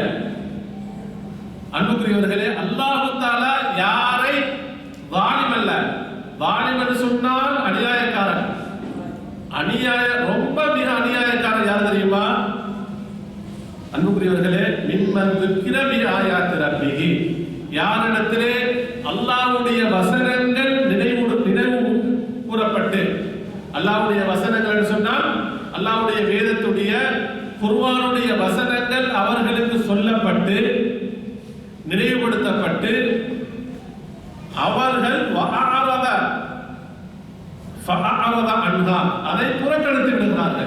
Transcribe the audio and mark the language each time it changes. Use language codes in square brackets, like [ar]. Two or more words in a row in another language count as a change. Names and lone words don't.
[ta] அன்புக்குரியவர்களே, [ar] الله تعالى [ta] யாரை வாலிம் அல்ல, வாலிம் என்று சொன்னால் அநியாயக்காரன். ரொம்ப மிக அநியாயக்காரன் யார் தெரியுமா? அன்புக்குரியவர்களே, [ar] ممن ذكر بآيات ربه, [ta] யாரிடத்திலே அல்லாஹ்வுடைய வசனங்கள் நினைவு கூறப்பட்டு, அல்லாஹ்வுடைய வசனங்கள் சொன்னால் அல்லாஹ்வுடைய வேதத்துடைய குர்ஆனுடைய வசனங்கள் அவர்களுக்கு சொல்லப்பட்டு நினைவுபடுத்தப்பட்டு அவர்கள் அதை புறக்கணித்து விடுகிறார்கள்.